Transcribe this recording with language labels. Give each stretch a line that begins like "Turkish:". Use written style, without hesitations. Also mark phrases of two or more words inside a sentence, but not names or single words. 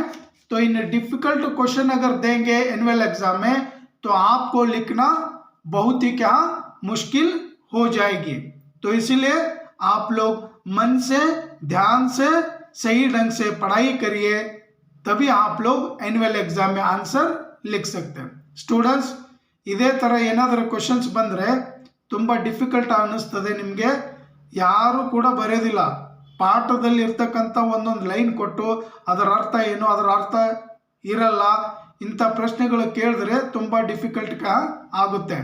Hindi: तो इन
English: difficult question
Hindi: अगर देंगे
English: annual exam
Hindi: में तो आपको लिखना बहुत ही क्या मुश्किल हो जाएगी। तो इसीलिए आप लोग मन से ध्यान से सही ढंग से पढ़ाई करिए, तभी आप लोग
English: annual exam
Hindi: में आंसर लिख सकते हैं। स्टूडेंट्स,
Kannada: ಇದೇ ತರ ಏನಾದರೂ ಕ್ವೆಶ್ಚನ್ಸ್ ಬಂದರೆ ತುಂಬ ಡಿಫಿಕಲ್ಟ್ ಅನ್ನಿಸ್ತದೆ ನಿಮಗೆ, ಯಾರು ಕೂಡ ಬರೆಯೋದಿಲ್ಲ. ಪಾಠದಲ್ಲಿ ಇರ್ತಕ್ಕಂಥ ಒಂದೊಂದು ಲೈನ್ ಕೊಟ್ಟು ಅದರ ಅರ್ಥ ಏನು, ಅದರ ಅರ್ಥ ಇರಲ್ಲ, ಇಂಥ ಪ್ರಶ್ನೆಗಳು ಕೇಳಿದ್ರೆ ತುಂಬ ಡಿಫಿಕಲ್ಟ್ ಆಗುತ್ತೆ.